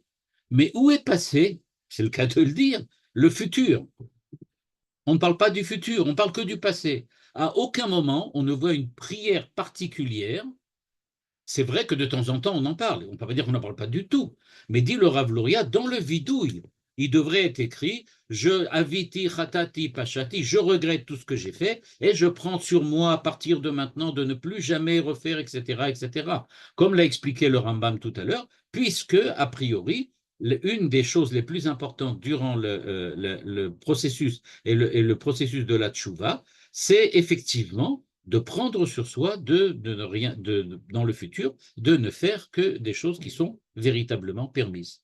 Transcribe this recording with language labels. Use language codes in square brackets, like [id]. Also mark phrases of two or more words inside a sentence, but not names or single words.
[fr] Mais où est passé, c'est le cas de le dire, le futur? On ne parle pas du futur, on parle que du passé. À aucun moment, on ne voit une prière particulière. C'est vrai que de temps en temps, on en parle. On ne peut pas dire qu'on n'en parle pas du tout. Mais dit le Rav Luria, dans le vidouille, il devrait être écrit « [he] ועויתי חטאתי פשעתי », [fr] je regrette tout ce que j'ai fait et je prends sur moi à partir de maintenant de ne plus jamais refaire, etc., etc. Comme l'a expliqué le Rambam tout à l'heure, puisque, a priori, une des choses les plus importantes durant le processus et le processus de la tchouva, c'est effectivement de prendre sur soi dans le futur, de ne faire que des choses qui sont véritablement permises.